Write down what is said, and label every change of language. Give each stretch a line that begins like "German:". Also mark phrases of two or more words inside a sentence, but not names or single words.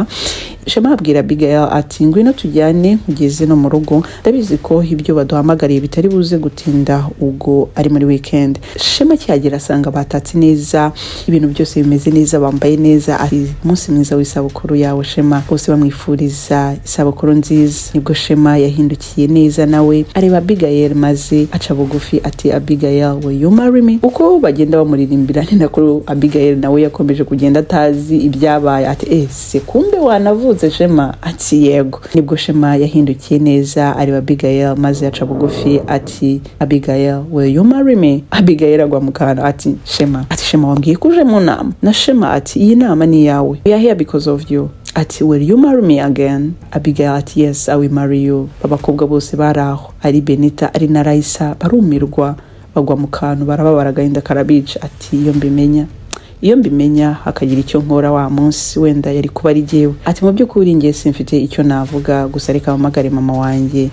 Kinyarwanda: Shema abwira Abigail ati ngwino tujyane ugeze no mu rugo, ndabizi ko ibyo baduhamagariye bitari buze gutinda ubwo ari muri weekend. Shema cyagera asanga batatse neza, ibintu byose bimeze neza, bambaye neza. Ati umunsi mwiza w'isabukuru yawe Shema. Bose bamwifuriza isabukuru nziza. Nibwo Shema yahindukiye neza nawe areba Abigail maze aca bugufi ati Abigail,
English: will you marry me?
Kinyarwanda: Uko bagenda bamuririmbira ni nako Abigail nawe yakomeje kugenda atazi ibyabaye. Ati se kumbe wanavuze Shema? Ati yego. Nibwo Shema yahindukiye neza areba Abigail maze aca bugufi ati Abigail,
English: will you marry me?
Kinyarwanda: Abigail agwa mu kantu ati Shema. Ati Shema, wambwiye kuje mu nama? Na Shema ati iyi nama ni yawe,
English: we are here because of you. Ati will you marry me again? Abigail ati yes, I will marry you.
Kinyarwanda: Abakobwa bose baraho, ari Benita ari na Raisa barumirwa, bagwa mu kantu barababara agahinda karabica. Ati iyo mbimenya hakagira icyo nkora wa munsi wenda yari kuba ari jyewe. Ati mu by'ukuri ngiye simfite icyo navuga, gusa reka mpamagare mama wanjye.